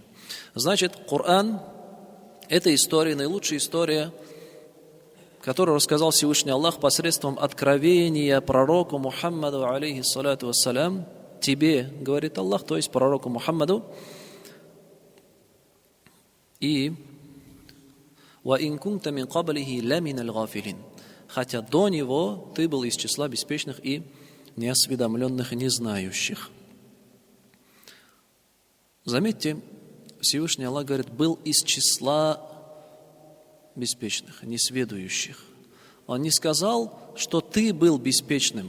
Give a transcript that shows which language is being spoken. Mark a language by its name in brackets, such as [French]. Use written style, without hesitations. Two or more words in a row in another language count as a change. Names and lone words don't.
[Russian] Значит, Коран – это история, наилучшая история, которую рассказал Всевышний Аллах посредством откровения пророку Мухаммаду, [Arabic] عليه الصلاة والسلام, [Russian] тебе, говорит Аллах, то есть пророку Мухаммаду, и [Arabic] وَإِن كُنْتَ مِنْ قَبْلِهِ لَمِنَ الْغَافِلِينَ. [Russian] Хотя до него ты был из числа беспечных и неосведомленных, не знающих. Заметьте, Всевышний Аллах говорит, был из числа беспечных, несведущих. Он не сказал, что ты был беспечным.